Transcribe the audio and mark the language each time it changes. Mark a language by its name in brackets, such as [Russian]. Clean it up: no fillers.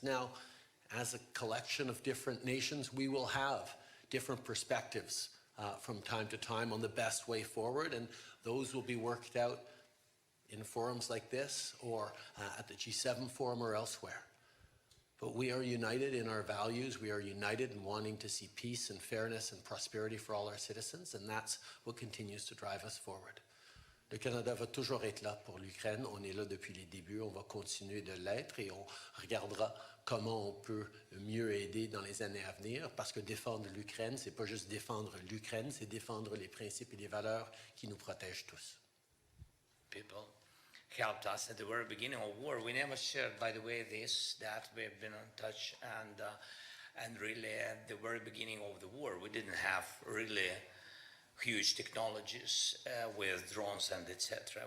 [English] Now, as a collection of different nations, we will have different perspectives from time to time on the best way forward, and those will be worked out in forums like this or at the G7 forum or elsewhere. But we are united in our values. We are united in wanting to see peace and fairness and prosperity for all our citizens, and that's what continues to drive us forward. [French] Le Canada va toujours être là pour l'Ukraine. On est là depuis les débuts. On va continuer de l'être et on regardera comment on peut mieux aider dans les années à venir, parce que défendre l'Ukraine, c'est pas juste défendre l'Ukraine, c'est défendre les principes et les valeurs qui nous protègent tous. [English] People helped us at the very beginning of war. We never shared, by the way, that we've been in touch, and really at the very beginning of the war, we didn't have really huge technologies with drones and etc.